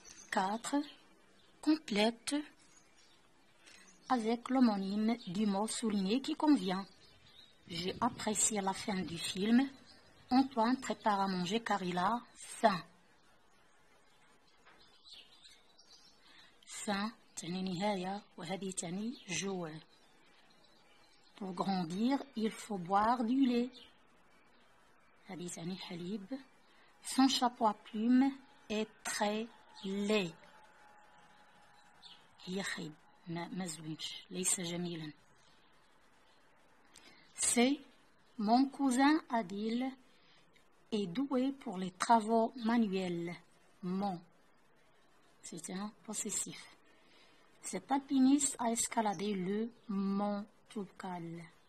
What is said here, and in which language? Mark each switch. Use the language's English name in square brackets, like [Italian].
[French] 4. Complète avec l'homonyme du mot souligné qui convient. J'ai apprécié la fin du film. Antoine prépare à manger car il a faim. Faim, [Arabic] تعني نهاية وهذه تعني جوع. [French] Pour grandir, il faut boire du lait. [Arabic] هذه تعني حليب. [French] Son chapeau à plumes est très laid. [Arabic] هي خايب ما زوينش ليس جميلا. [French] C'est mon cousin Adil est doué pour les travaux manuels. Mon, c'est un possessif. Cet alpiniste a escaladé le mont Toubkal.